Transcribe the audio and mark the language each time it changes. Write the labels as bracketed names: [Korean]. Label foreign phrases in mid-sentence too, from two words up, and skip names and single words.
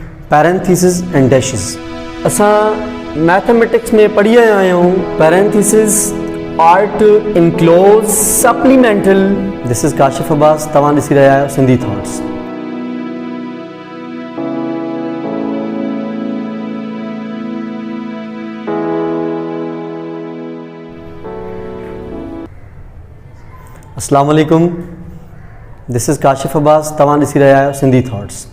[English] parentheses and dashes. [Sindhi] असां मैथमेटिक्स में पढ़ी आया आहियूं [English] parentheses are to enclose supplemental. This is [Sindhi] काशिफ अब्बास, तव्हां ॾिसी रहिया आहियो सिंधी थॉट्स. [Arabic] السلام عليكم, [English] this is [Sindhi] काशिफ अब्बास, तव्हां ॾिसी रहिया आहियो सिंधी थॉट्स.